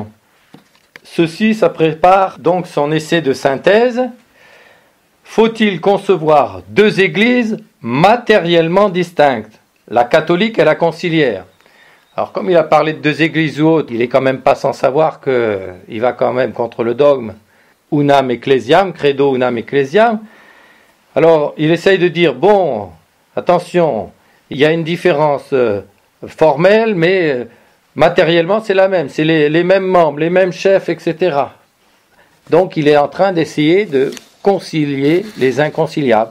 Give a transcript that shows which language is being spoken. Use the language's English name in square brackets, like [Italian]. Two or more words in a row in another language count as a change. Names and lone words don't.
[French] Ceci, ça prépare donc son essai de synthèse. Faut-il concevoir deux églises matériellement distinctes, la catholique et la conciliaire? Alors, comme il a parlé de deux églises ou autres, il est quand même pas sans savoir qu'il va quand même contre le dogme [Latin] unam ecclesiam, credo unam ecclesiam. [French] Alors, il essaye de dire, bon, attention, il y a une différence formelle, mais matériellement, c'est la même. C'est les mêmes membres, les mêmes chefs, etc. Donc, il est en train d'essayer de concilier les inconciliables.